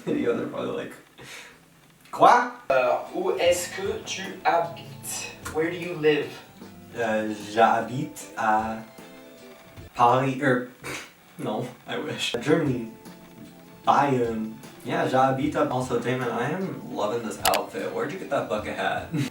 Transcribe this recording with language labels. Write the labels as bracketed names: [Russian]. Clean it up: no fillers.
[English] videos are probably like, quoi? [French] Où est-ce que tu habites? [English] Where do you live? [French] J'habite à Paris, [English] no, I wish. Germany. Bayern. Yeah, [French] j'habite à... [English] Also, Damon, I am loving this outfit. Where'd you get that bucket hat?